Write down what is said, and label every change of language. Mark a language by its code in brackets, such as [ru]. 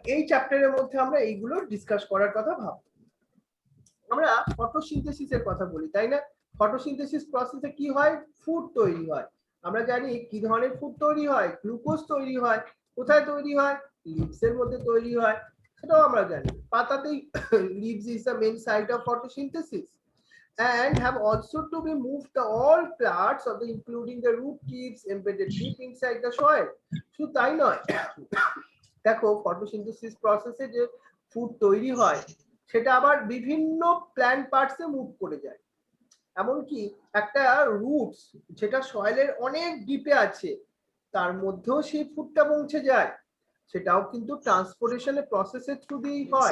[bn] এই চ্যাপ্টারের মধ্যে আমরা এইগুলো ডিসকাস করার কথা ভাববো। আমরা ফটোসিনথেসিসের কথা বলি, তাই না? ফটোসিনথেসিস প্রসেসে কি হয়, ফুড তৈরি হয়। আমরা জানি কি ধরনের ফুড তৈরি হয়, গ্লুকোজ তৈরি হয়। কোথায় তৈরি হয়, লিভস এর মধ্যে তৈরি হয়, সেটাও আমরা জানি। পাতাতেই [en] leaves is the main site of photosynthesis and have also to be moved the all parts of the including the root tips embedded deep inside the soil. [bn] শুধু তাই নয়, দেখো ফটোসিনথেসিস প্রসেসে যে ফুড তৈরি হয় সেটা আবার বিভিন্ন প্ল্যান্ট পার্টসে মুভ করে যায়। এমনকি একটা রুটস যেটা সয়েলের অনেক ডিপে আছে তার মধ্যেও সেই ফুডটা পৌঁছে যায়, সেটাও কিন্তু ট্রান্সপোর্টেশনের প্রসেসের থ্রু দিয়েই হয়।